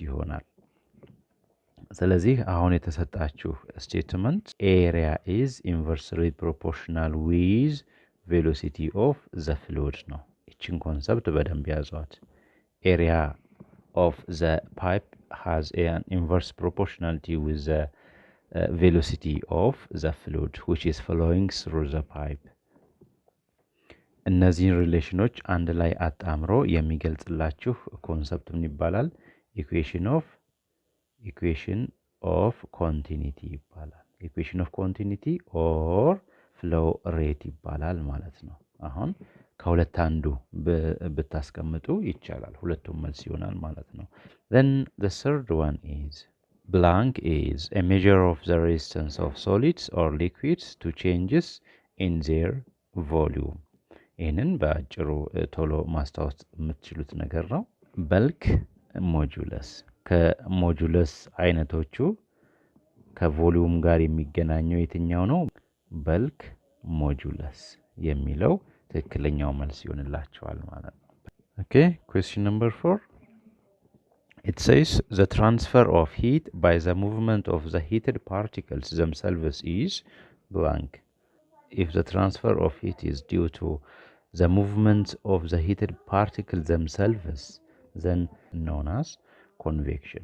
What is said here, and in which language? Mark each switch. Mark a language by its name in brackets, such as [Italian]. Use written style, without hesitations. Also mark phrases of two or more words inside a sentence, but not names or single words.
[Amharic] ይሆናል። ስለዚህ አሁን የተሰጣችሁ [English] statement area is inversely proportional with velocity of the fluid [Amharic] ነው። ይችን ኮንሰፕት በደንብ ያዟት። [English] area of the pipe has an inverse proportionality with the velocity of the fluid which is flowing through the pipe. [Amharic] እነዚህን ሪሌሽኖች አንድ ላይ አጣምሮ የሚገልጽላችሁ ኮንሰፕት ምን ይባላል? [English] equation of continuity ይባላል። equation of continuity or flow rate [Amharic] ይባላል ማለት ነው። አሁን ከሁለት አንዱ ብታስቀምጡ ይቻላል፣ ሁለቱም መልስ ይሆናል ማለት ነው። [English] then the third one is blank is a measure of the resistance of solids or liquids to changes in their volume. [Amharic] ይህንን በአጭሩ ቶሎ ማስታወስ የምትችሉት ነገር ነው። [English] bulk modulus [Amharic] ከሞጁለስ አይነቶቹ ከቮሊዩም ጋር የሚገናኘው የትኛው ነው? [English] bulk modulus [Amharic] የሚለው ትክክለኛው መልስ ይሆንላችኋል ማለት ነው። [English] Okay, question number 4. It says the transfer of heat by the movement of the heated particles themselves is blank. If the transfer of heat is due to the movement of the heated particles themselves, then known as convection.